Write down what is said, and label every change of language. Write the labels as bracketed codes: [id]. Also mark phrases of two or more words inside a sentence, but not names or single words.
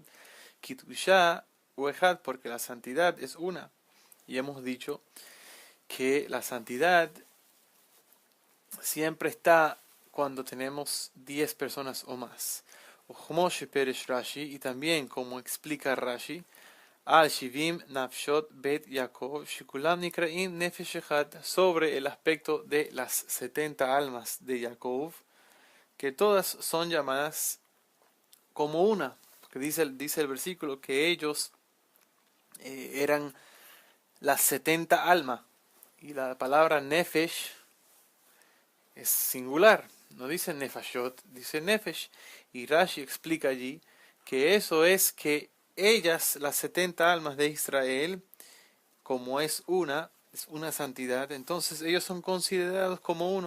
[he] כי קדושה אחד, [es] porque la santidad es una. Y hemos dicho que la santidad siempre está cuando tenemos 10 personas o más. Y también, como explica Rashi, [he] על שבעים נפשות בית יעקב שכולם נקראים נפש אחד, [es] sobre el aspecto de las 70 almas de Jacob, que todas son llamadas como una, porque dice el versículo que ellos eran las 70 almas, y la palabra Nefesh es singular, no dice Nefashot, dice Nefesh, y Rashi explica allí que eso es que ellas, las 70 almas de Israel, como es una santidad, entonces ellos son considerados como uno.